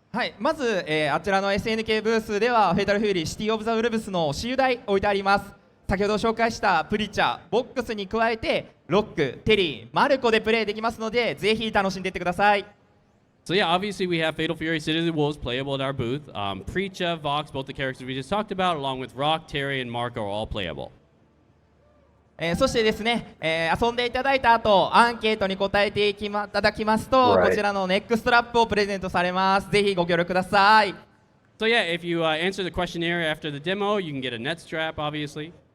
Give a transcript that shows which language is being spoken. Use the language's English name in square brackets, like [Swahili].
[Japanese] はい、まず、あちらの SNK ブースではフェイタルフューリーシティオブザウルブスの私有台置いてあります。先ほど紹介したプリチャー、ボックスに加えてロック、テリー、マルコでプレイできますので、ぜひ楽しんでいってください。 [English] So yeah, obviously we have Fatal Fury City of the Wolves playable at our booth. Preacha, Vox, both the characters we just talked about, along with Rock, Terry, and Marco are all playable. [Japanese] そしてですね、遊んでいただいた後、アンケートに答えていただきますと、 [English] Right. [Japanese] こちらのネックストラップをプレゼントされます。ぜひご協力ください。 [English] So yeah, if you answer the questionnaire after the demo, you can get a net strap, obviously.